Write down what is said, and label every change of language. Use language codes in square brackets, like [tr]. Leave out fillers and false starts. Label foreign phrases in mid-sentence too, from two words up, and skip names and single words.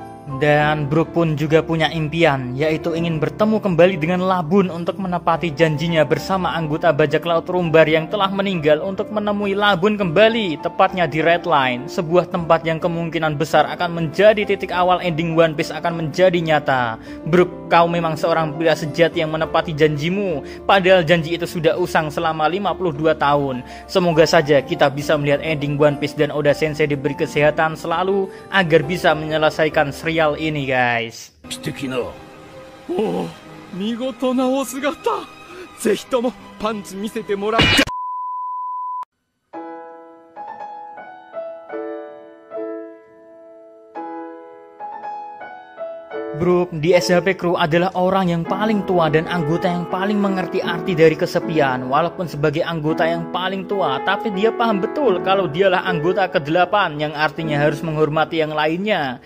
[id] Dan Brook pun juga punya impian, yaitu ingin bertemu kembali dengan Labun untuk menepati janjinya bersama anggota bajak laut Rumbar yang telah meninggal untuk menemui Labun kembali, tepatnya di Red Line, sebuah tempat yang kemungkinan besar akan menjadi titik awal ending One Piece akan menjadi nyata. Brook, kau memang seorang pria sejati yang menepati janjimu, padahal janji itu sudah usang selama 52 tahun. Semoga saja kita bisa melihat ending One Piece dan Oda Sensei diberi kesehatan selalu agar bisa menyelesaikan serial ini, guys. [ja] 素敵な。おお、見事なお姿。ぜひともパンチ見せてもらって。 [id] Brook di SHP Crew adalah orang yang paling tua dan anggota yang paling mengerti arti dari kesepian. Walaupun sebagai anggota yang paling tua, tapi dia paham betul kalau dialah anggota ke-8 yang artinya harus menghormati yang lainnya.